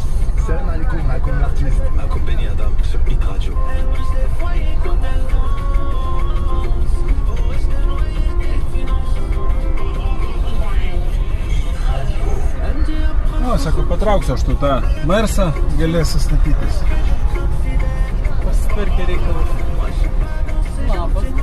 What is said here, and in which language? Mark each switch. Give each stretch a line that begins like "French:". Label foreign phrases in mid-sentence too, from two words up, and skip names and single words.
Arabic: سلام عليكم, معكم l'artiste, معكم بني آدم sur Hit Radio.
Lithuanian: O, sako, patrauksiu aš tu tą Mersą, galėsi statytis. Pasitvarkė reikalus. Labas.